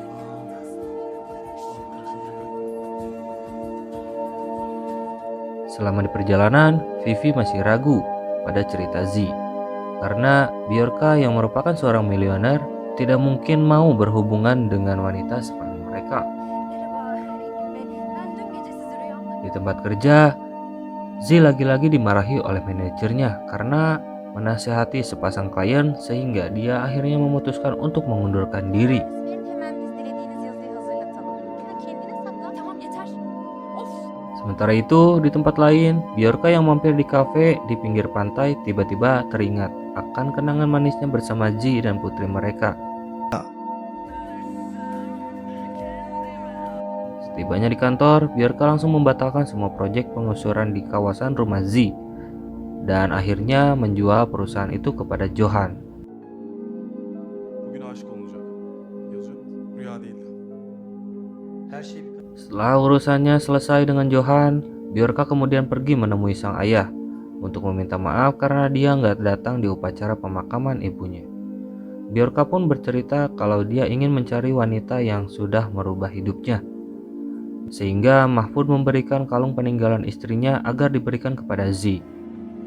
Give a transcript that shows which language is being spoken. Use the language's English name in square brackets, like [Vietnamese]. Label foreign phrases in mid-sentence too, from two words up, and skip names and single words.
[Indonesian] Selama di perjalanan, Vivi masih ragu pada cerita Z, karena Bjorka yang merupakan seorang milioner tidak mungkin mau berhubungan dengan wanita seperti mereka. Di tempat kerja, Z lagi-lagi dimarahi oleh manajernya karena menasihati sepasang klien sehingga dia akhirnya memutuskan untuk mengundurkan diri. [Turkish] Hemen biz dilediğiniz yazıyı hazırlatalım. Ya kendine sakla. Tamam yeter. Of. [Indonesian] Sementara itu, di tempat lain, Bjorka yang mampir di kafe di pinggir pantai tiba-tiba teringat akan kenangan manisnya bersama Z dan putri mereka. Setibanya di kantor, Bjorka langsung membatalkan semua proyek pengusuran di kawasan rumah Z dan akhirnya menjual perusahaan itu kepada Johan. [Turkish] Bugün aşık olunacak. Yazıyor. Rüya değil. Her şey bir [Indonesian] Setelah urusannya selesai dengan Johan, Bjorka kemudian pergi menemui sang ayah untuk meminta maaf karena dia nggak datang di upacara pemakaman ibunya. Bjorka pun bercerita kalau dia ingin mencari wanita yang sudah merubah hidupnya. Sehingga Mahfud memberikan kalung peninggalan istrinya agar diberikan kepada Z.